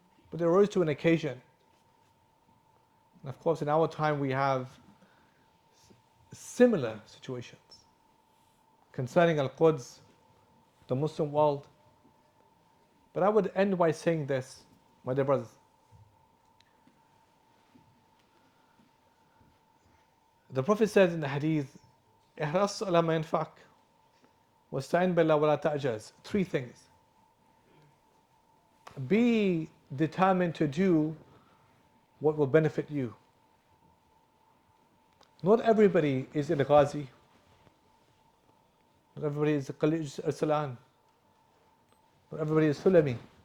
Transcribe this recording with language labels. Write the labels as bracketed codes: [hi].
[en] But they rose to an occasion. And of course, in our time, we have similar situations concerning Al-Quds, the Muslim world. But I would end by saying this, my dear brothers. The Prophet says in the hadith, [ar] احرص على ما ينفعك واستعن بالله ولا تعجز. [en] 3 things. Be determined to do what will benefit you. Not everybody is a Ghazi. Not everybody is a Khalij Arsalan. Not everybody is Sulami.